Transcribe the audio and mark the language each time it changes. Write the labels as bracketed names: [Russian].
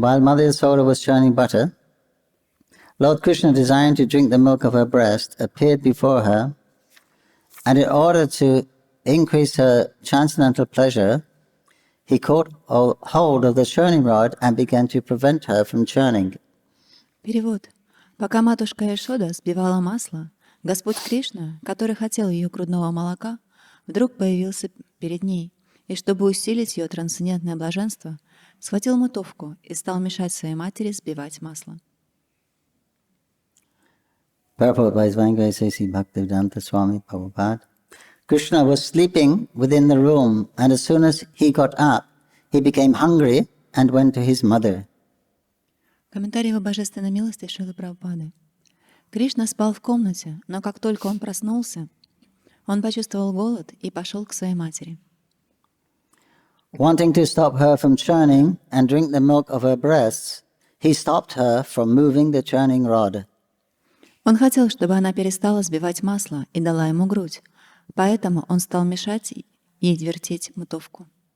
[English] While Mother Yasoda was churning butter, Lord Krishna, desiring to drink the milk of her breast, appeared before her, and in order to increase her transcendental pleasure, he caught hold of the churning rod and began to prevent her from churning. [Russian] Перевод. Пока матушка Яшода сбивала масло, Господь Кришна, который хотел ее грудного молока, вдруг появился перед ней, и чтобы усилить ее трансцендентное блаженство, схватил мотовку и стал мешать своей матери сбивать масло. [English] Purport by His Divine Grace A.C. Bhaktivedanta Swami Prabhupada. Krishna was sleeping within the room, and as soon as he got up, he became hungry and went to his mother. [Russian] Комментарий Его Божественной Милости Шрилы Прабхупады. Кришна спал в комнате, но как только он проснулся, он почувствовал голод и пошел к своей матери. [English] Wanting to stop her from churning and drink the milk of her breasts, he stopped her from moving the churning rod. [Russian] Он хотел, чтобы она перестала сбивать масло и дала ему грудь, поэтому он стал мешать ей вертеть мотовку.